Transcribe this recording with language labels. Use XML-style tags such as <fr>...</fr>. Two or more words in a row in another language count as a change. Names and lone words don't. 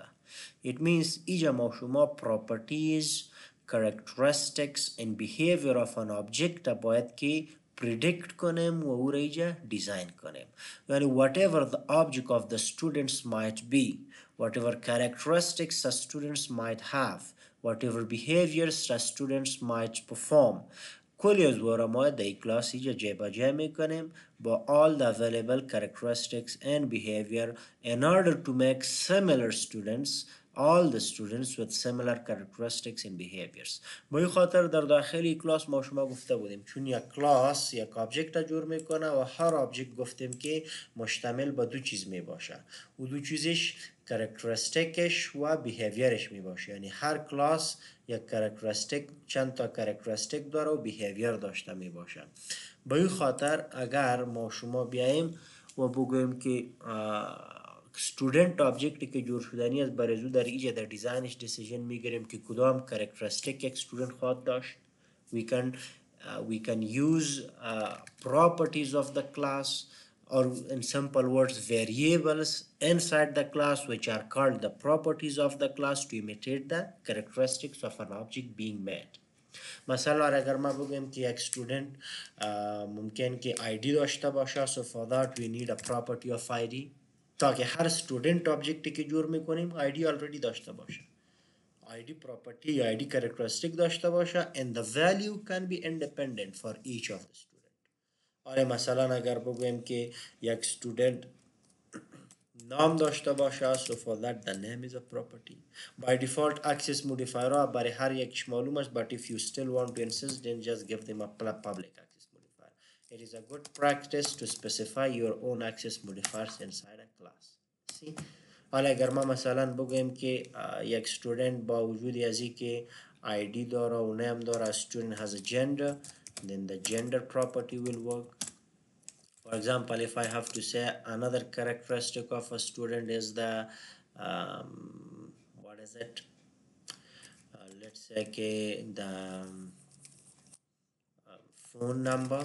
<en>It means</en> <fa>اینجا ما شما</fa> <en>properties, characteristics and behavior of an object</en> <fa>باید که predict کنیم و او را اینجا دیزاین کنیم.</fa> <en>یعنی whatever the object of the students might be, whatever characteristics the students might have, whatever behaviors the students might perform,</en> <fa>کلی از وارا ما در کلاس اینجا جبه جه میکنیم</fa> <en>با all the available characteristics and behavior in order to make similar students, all the students with similar characteristics and behaviors.</en> <fa>با این خاطر در داخل کلاس ما شما گفته بودیم چون یک کلاس یک آبجکت جور میکنه و هر آبجکت گفتیم که مشتمل به دو چیز می باشه و دو چیزش کرکترستیکش و بیهیویرش می باشه. یعنی هر کلاس یک کرکترستیک چند تا کرکترستیک داره و بیهیویر داشته می باشه. به این خاطر اگر ما شما بیاییم و بگویم که student آبجکتی که جور شدنی از برزو در ایجا در دیزاینش دیسیژن میگیریم که کدام کرکترستیک یک student خواهد داشت.</fa> <en>we can use properties of the class, or in simple words variables inside the class which are called the properties of the class to imitate the characteristics of an object being made.</en> <fa>مثلا اگر ما بگیم که یک student ممکن که ID داشته باشه</fa> <en>so for that we need a property of ID</en> <fa>تاکه هر student objecti که جور میکنیم ID already داشته باشه.</fa> <en>ID property یا ID characteristic</en> <fa>داشته باشه</fa> <en>and the value can be independent for each of the student.</en> <fa>آره مثلا اگر بگویم که یک student نام داشته باشه</fa> <en>so for that the name is a property. By default access modifier</en> <fa>ها برای هر یکش معلوم است</fa> <en>but if you still want to insist then just give them a public access modifier. It is a good practice to specify your own access modifiers inside a class. See?</en> <fa>حالا اگر ما مثلا بگویم که یک student با وجود ازی که ID داره و name داره</fa> <en>student has a gender then the gender property will work. For example, if I have to say another characteristic of a student is the what is it? Let's say the phone number.</en>